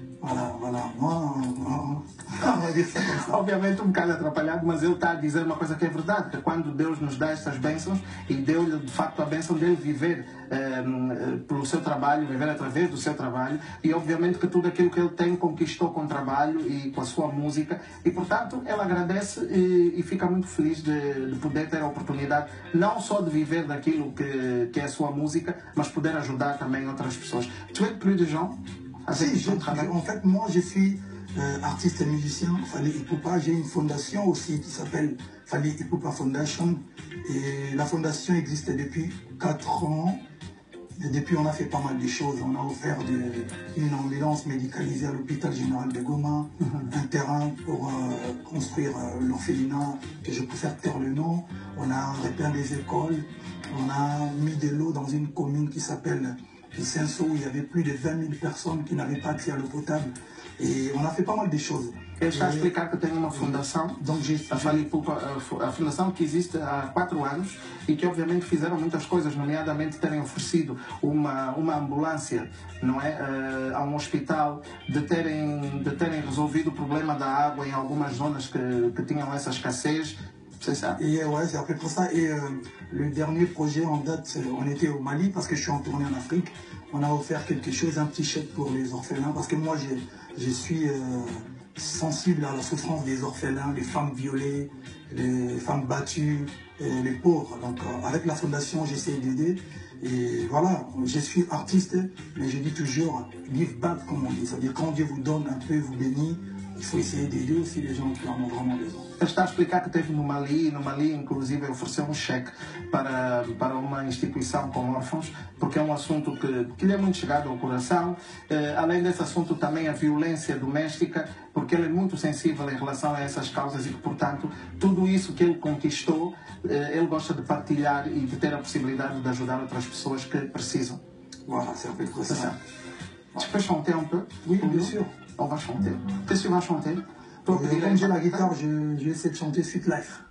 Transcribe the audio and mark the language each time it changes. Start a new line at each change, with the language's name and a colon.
French: Voilà, moi, on va dire ça comme ça.
Portuguese: Obviamente um bocado atrapalhado, mas ele está a dizer uma coisa que é verdade, que quando Deus nos dá estas bênçãos e deu-lhe de facto a bênção dele viver pelo seu trabalho, viver através do seu trabalho, e obviamente que tudo aquilo que ele tem conquistou com trabalho e com a sua música, e portanto ele agradece e fica muito feliz de poder ter a oportunidade não só de viver daquilo que é a sua música, mas poder ajudar também outras pessoas.
French: Tu es plus de gens? Si, en fait, moi, je suis artiste et musicien, Fally Ipupa. J'ai une fondation aussi qui s'appelle Fally Ipupa Foundation. Et la fondation existe depuis 4 ans. Et depuis, on a fait pas mal de choses. On a offert une ambulance médicalisée à l'hôpital général de Goma, un terrain pour construire l'orphelinat, que je préfère taire le nom. On a repeint des écoles. On a mis de l'eau dans une commune qui s'appelle Senso, où il y avait plus de 20 000 personnes qui n'avaient pas accès à l'eau potable. Et on a fait pas mal de choses.
Portuguese: Ele está a explicar que tem uma fundação, a Fally Ipupa, a fundação que existe há 4 anos e que obviamente fizeram muitas coisas, nomeadamente terem oferecido uma ambulância, não é, a um hospital, de terem resolvido o problema da água em algumas zonas que tinham essa escassez.
French: C'est ça. Et ouais, c'est à peu près ça. Et le dernier projet en date, on était au Mali parce que je suis en tournée en Afrique. On a offert quelque chose, un petit chèque pour les orphelins parce que moi, je suis sensible à la souffrance des orphelins, des femmes violées, les femmes battues, et les pauvres. Donc avec la fondation, j'essaie d'aider. Et voilà, je suis artiste, mais je dis toujours
English: give back,
French: comme on dit. C'est-à-dire quand Dieu vous donne un peu, vous bénit, il faut essayer d'aider aussi les gens qui en ont vraiment besoin.
Portuguese: Ele está a explicar que teve no Mali, e no Mali inclusive ofereceu um cheque para uma instituição com órfãos, porque é um assunto que lhe é muito chegado ao coração. Além desse assunto também a violência doméstica, porque ele é muito sensível em relação a essas causas e que, portanto, tudo isso que ele conquistou, ele gosta de partilhar e de ter a possibilidade de ajudar outras pessoas que precisam.
French: Voilà, c'est un peu comme ça. Tu peux chanter un peu? Oui, bien sûr. On va chanter. Qu'est-ce que tu vas chanter? Comme j'ai la guitare, je vais essayer de chanter Sweet Life.